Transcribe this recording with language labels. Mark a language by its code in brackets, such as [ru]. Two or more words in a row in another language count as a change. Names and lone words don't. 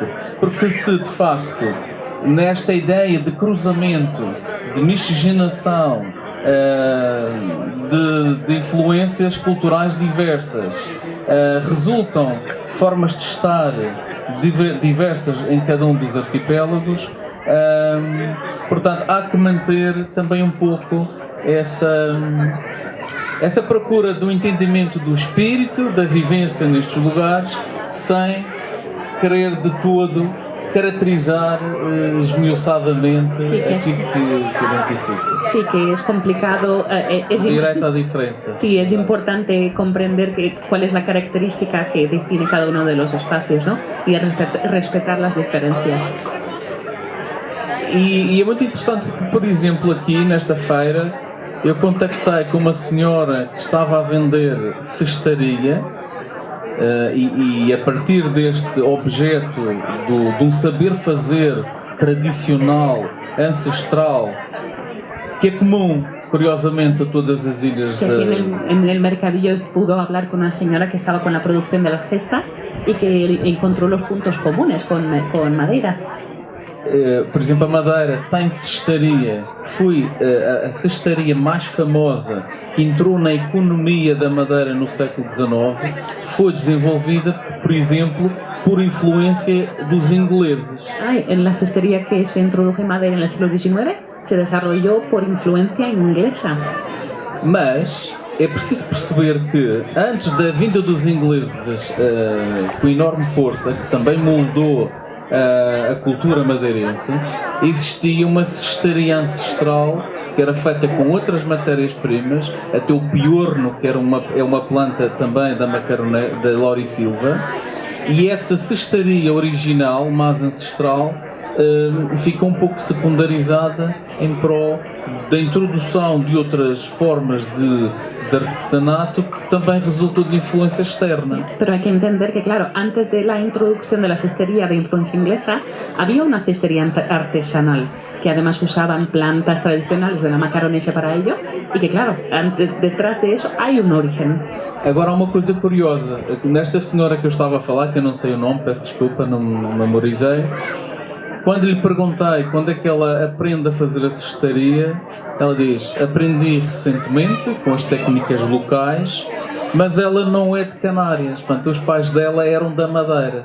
[pt] Porque se de facto nesta ideia de cruzamento, de miscigenação, de influências culturais diversas, resultam formas de estar diversas em cada dos arquipélagos, portanto há que manter também um pouco essa procura do entendimento do espírito, da vivência nestes lugares, sem querer de todo caracterizar esmiuçadamente aquilo que identifica. [es] Sí, que es complicado. Directo a diferencia. Sí, es importante comprender cuál es la característica que define cada uno de los espacios, ¿no? Y respetar las diferencias. [pt] E é muito interessante que, por exemplo, aqui nesta feira, eu contactei com uma senhora que estava a vender cestaria. E a partir deste objeto de um saber fazer tradicional, ancestral, que é comum, curiosamente, a todas as ilhas. [es] En el mercadillo pudo hablar con una señora que estaba con la producción de las cestas y que encontró los puntos comunes con Madeira. [pt] Por exemplo, a Madeira tem cestaria, que foi a cestaria mais famosa, que entrou na economia da Madeira no século XIX, foi desenvolvida, por exemplo, por influência dos ingleses. [es] En la cestería que se introdujo en Madeira en el siglo XIX se desarrolló por influencia inglesa. [pt] Mas é preciso perceber que antes da vinda dos ingleses com enorme força, que também moldou a cultura madeirense, existia uma cestaria ancestral que era feita com outras matérias-primas, até o piorno, que era uma planta também da laurisilva, e essa cestaria original, mais ancestral, fica um pouco secundarizada em prol da introdução de outras formas de artesanato [es] que también resultó de influencia externa. Pero hay que entender que, claro, antes de la introducción de la cestería de influencia inglesa, había una cestería artesanal, que además usaban plantas tradicionales de la Macaronesia para ello, y que, claro, detrás de eso hay un origen. [pt] Agora há uma coisa curiosa, nesta senhora que eu estava a falar, que eu não sei o nome, peço desculpa, não memorizei, quando lhe perguntei quando é que ela aprende a fazer a cestaria, ela diz: aprendi recentemente com as técnicas locais, mas ela não é de Canárias, portanto os pais dela eram da Madeira.